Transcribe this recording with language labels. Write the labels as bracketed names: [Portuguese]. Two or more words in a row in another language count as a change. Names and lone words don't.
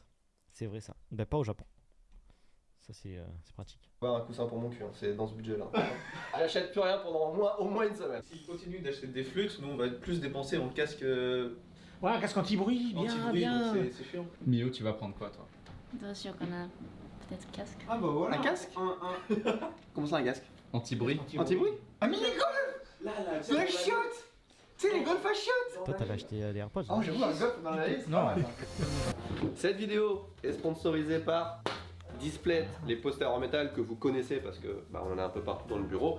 [French] C'est vrai ça. Ben, pas au Japon. Ça, c'est pratique. Pas un coussin pour mon cul, hein, c'est dans ce budget-là. J'achète plus rien pendant au moins une semaine. S'il continue d'acheter des flûtes, nous on va plus dépenser en casque Ouais, un casque anti-bruit, bien, anti-bruit, bien. donc c'est chiant. Mio, tu vas prendre quoi toi? [Japanese] どうしようかな。 [French] peut-être casque. Ah bah voilà. Un casque Comment ça un casque Anti-bruit? Anti-bruit Un mini-golf. Là, La chiotte. Tu sais les golf à chiotte. Toi, t'avais acheté des AirPods. Oh j'avoue un golf dans la liste. Non. Cette vidéo est sponsorisée par Displate, les posters en métal que vous connaissez parce que on en a un peu partout dans le bureau.